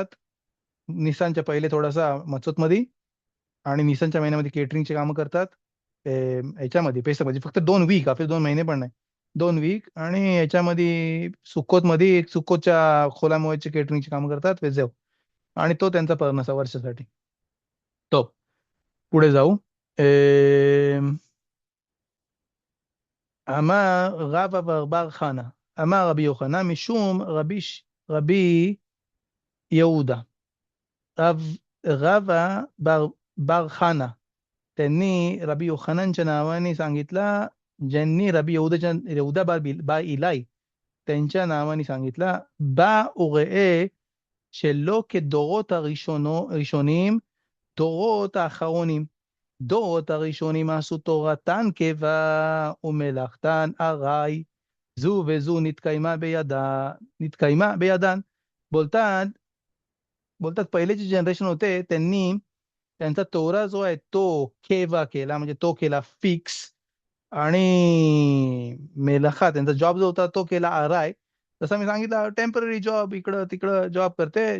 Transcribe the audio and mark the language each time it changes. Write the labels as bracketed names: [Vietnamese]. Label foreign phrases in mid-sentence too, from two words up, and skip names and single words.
[Marathi] निसानच्या पहिले थोडासा मचोत मध्ये आणि निसानच्या महिन्यामध्ये केटरिंगचे कामं करतात. याच्यामध्ये पेसक म्हणजे फक्त 2 वीक, आपले 2 महिने पण नाही, 2 वीक. आणि याच्यामध्ये सुकोत मध्ये सुकोतच्या खोलामुळेचे केटरिंगचे कामं करतात वेजेव. आणि तो त्यांचा पर्नसा वर्षासाठी. तो पुढे जाऊ. [Hebrew] אמר רבא בר חנא, אמר רבי יוחנן משום רבי יהודה. [Marathi] रबा बर खाना त्यांनी रबी योहानांच्या नावाने सांगितला, ज्यांनी रबी यहूदा बा इलाई त्यांच्या नावाने सांगितला. [Hebrew] बा उरאה שלא כדורות הראשונים דורות האחרונים. דורות הראשונים עשו תורתן קבע ומלאכתן ארעי, זו וזו נתקיימה בידן. [Marathi] बोलतात पहिले जे जनरेशन होते त्यांनी त्यांचा तोरा जो आहे तो केवा केला, म्हणजे तो केला फिक्स. आणि मेलखा त्यांचा जॉब जो होता तो केला आराय. जसं मी सांगितलं [English] temporary job [Marathi] इकडं तिकडं जॉब करते.